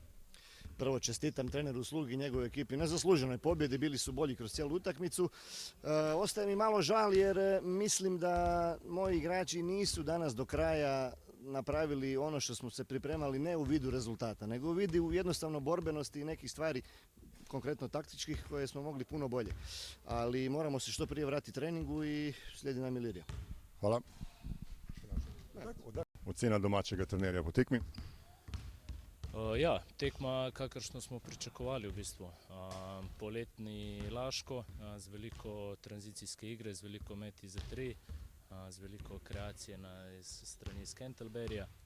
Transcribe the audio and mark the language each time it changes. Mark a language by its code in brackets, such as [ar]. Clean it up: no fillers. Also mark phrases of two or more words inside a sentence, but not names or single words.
[hr] Prvo čestitam treneru Slugi i njegovoj ekipi na zasluženoj pobjedi, bili su bolji kroz cijelu utakmicu. Ostaje mi malo žal jer mislim da moji igrači nisu danas do kraja napravili ono što smo se pripremali, ne u vidu rezultata, nego u vidu jednostavno borbenosti i nekih stvari, konkretno taktičkih, koje smo mogli puno bolje. Ali moramo se što prije vratiti treningu i slijedi nam Ilirija. Hvala. [sl] Ocena domačega trenerja po tekmi? Ja, tekma kakršno smo pričakovali v bistvu. Poletni Laško z veliko tranzicijske igre, z veliko meti za tri, z veliko kreacije s strani iz Canterburyja.